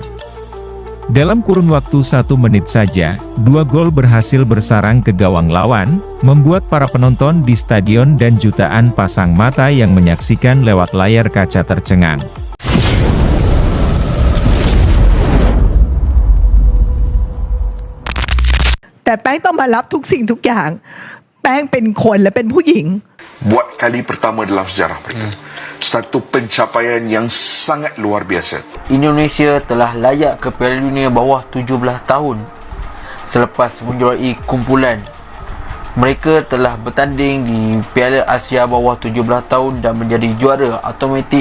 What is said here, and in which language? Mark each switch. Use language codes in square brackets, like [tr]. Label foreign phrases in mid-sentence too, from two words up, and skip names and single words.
[id] Dalam kurun waktu 1 menit saja, 2 gol berhasil bersarang ke gawang lawan, membuat para penonton di stadion dan jutaan pasang mata yang menyaksikan lewat layar kaca tercengang. [th] Tapi แป้งต้องมารับทุกสิ่งทุกอย่างแป้งเป็นคนและเป็นผู้หญิง [ms] Buat kali pertama dalam sejarah mereka. Satu pencapaian yang sangat luar biasa. Indonesia telah layak ke Piala Dunia bawah 17 tahun selepas menjuarai kumpulan. Mereka telah bertanding di Piala Asia bawah 17 tahun dan menjadi juara automatik.